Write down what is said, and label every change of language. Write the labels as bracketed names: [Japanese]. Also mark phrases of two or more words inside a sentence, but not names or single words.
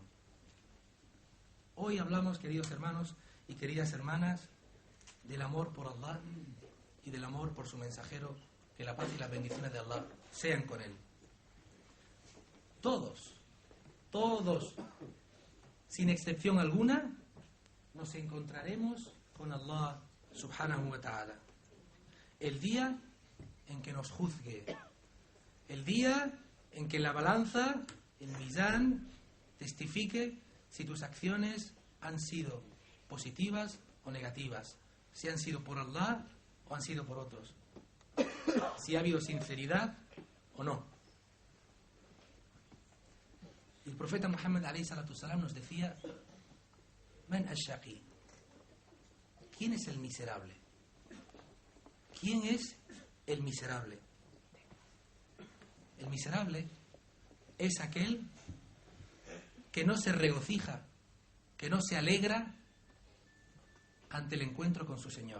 [Spanish] Hoy hablamos, queridos hermanos y queridas hermanas, del amor por Allah y del amor por su mensajero. Que la paz y las bendiciones de Allah sean con él. Todos, sin excepción alguna, nos encontraremos con Allah [Arabic] سبحانه وتعالى. [Spanish] El día en que nos juzgue, el día en que la balanza, el mizán, testifique si tus acciones han sido positivas o negativas, si han sido por Allah o han sido por otros, si ha habido sinceridad o no. El profeta Muhammad [Arabic] عليه الصلاة والسلام [Spanish] nos decía: [Arabic] من الشقي. [Spanish] ¿Quién es el miserable? ¿Quién es el miserable? El miserable es aquel que no se regocija, que no se alegra ante el encuentro con su Señor.